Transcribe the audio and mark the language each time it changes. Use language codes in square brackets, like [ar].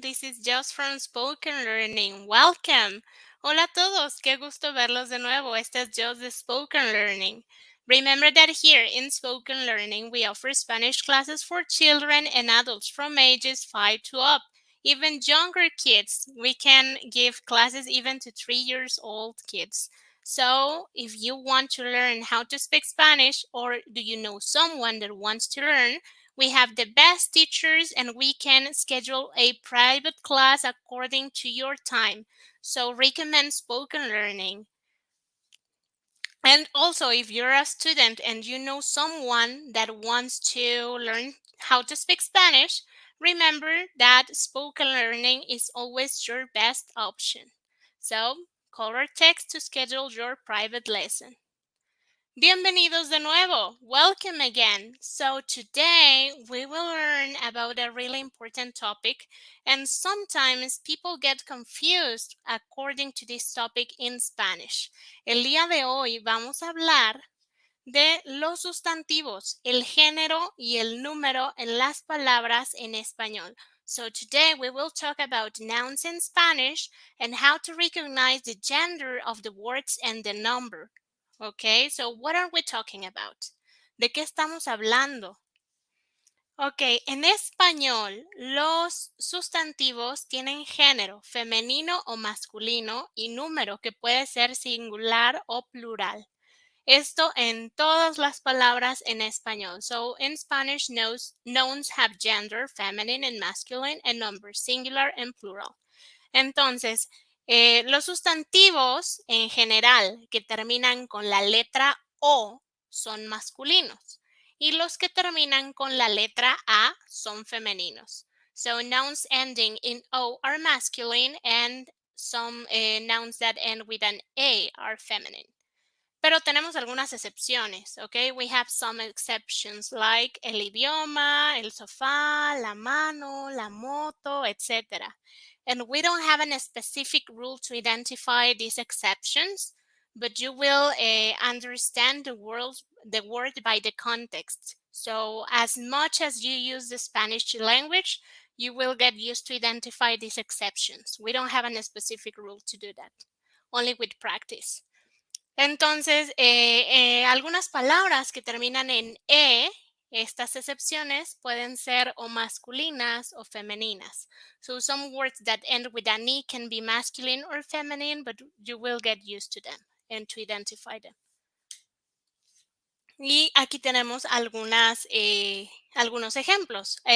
[en] This is Just from Spoken Learning. Welcome. [es] Hola a todos, qué gusto verlos de nuevo. Este es Just de Spoken Learning. [en] Remember that here in Spoken Learning, we offer Spanish classes for children and adults from ages 5 to up. Even younger kids, we can give classes even to 3 years old kids. So, if you want to learn how to speak Spanish, or do you know someone that wants to learn, we have the best teachers and we can schedule a private class according to your time. So recommend Spoken Learning. And also, if you're a student and you know someone that wants to learn how to speak Spanish, remember that Spoken Learning is always your best option. So call or text to schedule your private lesson. [es] Bienvenidos de nuevo. [en] Welcome again. So today we will learn about a really important topic, and sometimes people get confused according to this topic in Spanish. [es] El día de hoy vamos a hablar de los sustantivos, el género y el número en las palabras en español. [en] So today we will talk about nouns in Spanish and how to recognize the gender of the words and the number. Okay, so what are we talking about? [es] ¿De qué estamos hablando? Ok, en español los sustantivos tienen género, femenino o masculino, y número, que puede ser singular o plural. Esto en todas las palabras en español. [en] So in Spanish, nouns have gender, feminine and masculine, and numbers, singular and plural. [es] Entonces, los sustantivos en general que terminan con la letra O son masculinos y los que terminan con la letra A son femeninos. [en] So nouns ending in O are masculine and some nouns that end with an A are feminine. [es] Pero tenemos algunas excepciones, ¿ok? [en] We have some exceptions like [es] el idioma, el sofá, la mano, la moto, [en] etc. And we don't have a specific rule to identify these exceptions, but you will understand the word by the context. So as much as you use the Spanish language, you will get used to identify these exceptions. We don't have a specific rule to do that, only with practice. [es] Entonces, algunas palabras que terminan en E, estas excepciones pueden ser o masculinas o femeninas. [en] So some words that end with an E can be masculine or feminine, but you will get used to them and to identify them. [es] Y aquí tenemos algunos ejemplos.